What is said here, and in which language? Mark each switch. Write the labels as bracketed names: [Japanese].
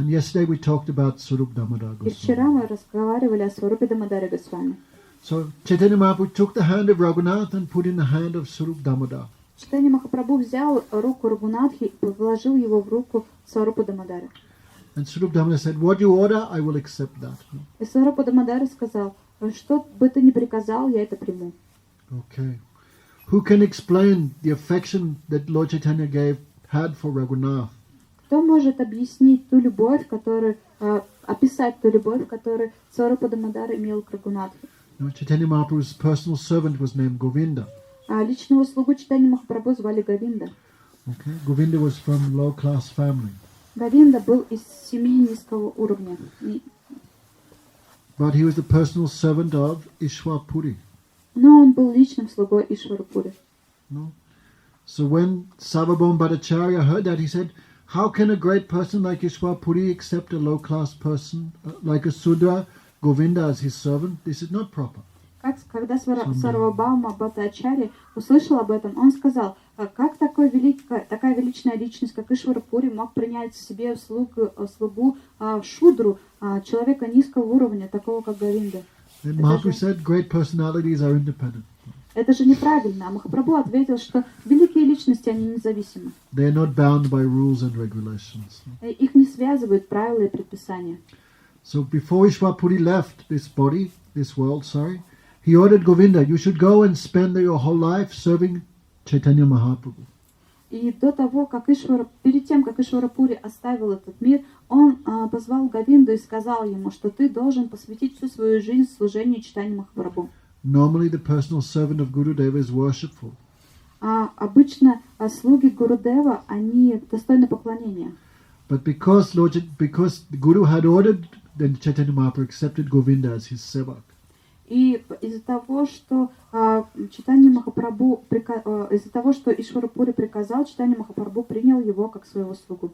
[English] And yesterday we talked about Swarup Damodar [Russian] И вчера [English] Goswami. [Russian] мы разговаривали о Сварупе Дамодаре Госвами. [English] So, Chaitanya Mahaprabhu took the hand of Raghunath and put in the hand of Swarup Damodar. [Russian] Чайтанья Махапрабху взял руку Рагунатхи и положил его в руку Сварупы Дамодаре. [English] And Swarup Damodar said, what you order, I will accept that. [Russian] И Сварупа Дамодаре сказал: что бы ты ни приказал, я это приму. [English] Okay. Who can explain the affection that Lord Chaitanya had for Raghunath? [Russian] Кто может объяснить ту любовь, которую, описать ту любовь, которую Сварупа Дамодар имел к Рагунатхе? [English] Chaitanya Mahaprabhu's personal servant was named Govinda. [Russian] А личного слугу Чайтаньи Махапрабху звали Говинда. [English] Okay. Govinda was from low-class family. [Russian] Говинда был из семьи низкого уровня. [English] But he was the personal servant of Ishwapuri. [Russian] Но он был личным слугой Ишварапури. [English] No? So when Sarvabhauma Bhattacharya heard that, he said, how can a great person like Ishwar Puri accept a low-class person like a Sudra Govinda as his servant? This is not proper. [Russian] Когда Сарвабхаума Бхаттачарья услышал об этом, он сказал, как такая величная личность, как Ишвара Пури, мог принять себе слугу Шудру, человека низкого уровня, такого как Говинда. [English] Mahaprabhu said, great personalities are independent. [Russian] Это же неправильно. А Махапрабху ответил, что великие личности, они независимы. [English] They are not bound by rules and regulations. [Russian] Их не связывают правила и предписания. [English] So before Ishwar Puri left this world, he ordered Govinda, you should go and spend your whole life serving Chaitanya Mahaprabhu. [Russian] И до того, перед тем, как Ишвара Пури оставил этот мир, он позвал Говинду и сказал ему, что ты должен посвятить всю свою жизнь служению Чайтаньи Махапрабху. [English] Normally the personal servant of Gurudeva is worshipful. [Russian] Обычно слуги Гурудева, они достойны поклонения. [English] But because the Guru had ordered, then Chaitanya Mahaprabhu accepted Govinda as his sevak. [Russian] И из-за того, что Чайтанья Махапрабху, из-за того, что Ишвара Пури приказал, Чайтанья Махапрабху принял его как своего слугу.